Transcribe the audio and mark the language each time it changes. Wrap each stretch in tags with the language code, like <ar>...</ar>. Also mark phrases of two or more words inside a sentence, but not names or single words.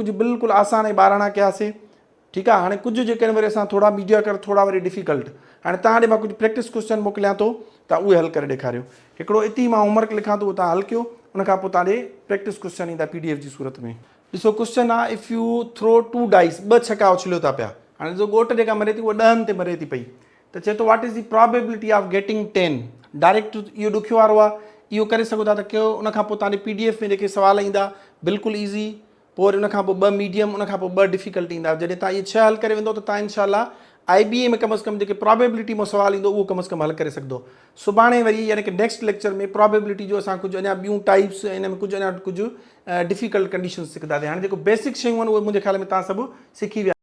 <sd>कुझु बिल्कुलु आसान ऐं ॿाराणा कयासीं, ठीकु आहे। हाणे कुझु जेके आहिनि वरी असां थोरा मीडिया थोरा वरी डिफिकल्ट। हाणे तव्हां ॾे मां कुझु</sd> <en>practice question</en> <sd>मोकिलियां थो, तव्हां उहे हल करे ॾेखारियो। हिकिड़ो इती मां होमवर्क लिखां थो, उहो तव्हां हल कयो, उनखां पोइ तव्हां ॾे</sd> <en>practice question</en> <sd>ईंदा PDF जी सूरत में। ॾिसो क्वेश्चन आहे,</sd> <en>if you throw 2 dice,</en> <sd>2 छक्का उछलियो था पिया। हाणे ॾिसो ॻोठ जेका मरे थी उहा 10 ते मरे थी पई, त चए थो</sd> <en>what is the probability of getting 10.</en> <sd>डायरेक्ट इहो ॾुखियो वारो आहे, इहो करे सघो था त कयो। उनखां पोइ तव्हांजे PDF में जेके सुवाल ईंदा बिल्कुलु ईज़ी, पोइ वरी उनखां पोइ 2 मीडियम, उनखां पोइ 2 डिफिकल्ट ईंदा। जॾहिं तव्हां इहे 6 हल करे वेंदो त तव्हां इनशाला IBA में कम से कम जेके प्रोबेबिलिटी में सुवाल ईंदो उहो कम से कम हल करे सघंदो। सुभाणे वरी यानी कि</sd> <en>next lecture</en> <sd>में प्रोबेबिलिटी जो असां कुझु अञा ॿियूं टाइप्स, हिन में कुझु अञा कुझु</sd> <en>difficult conditions</en> <sd>सिखंदासीं। हाणे जेको बेसिक शयूं आहिनि उहे मुंहिंजे ख़्याल में तव्हां सभु सिखी विया।</sd>